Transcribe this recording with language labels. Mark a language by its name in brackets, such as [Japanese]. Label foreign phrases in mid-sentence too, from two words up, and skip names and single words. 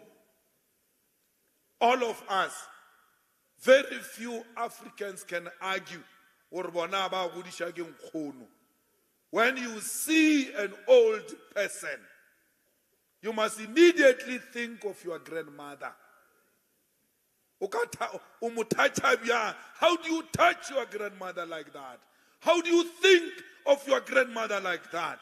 [English] All of us, very few Africans can argue [Tswana] gore bona ba godisha ke nkgono. [English] When you see an old person, you must immediately think of your grandmother. How do you touch your grandmother like that? How do you think of your grandmother like that?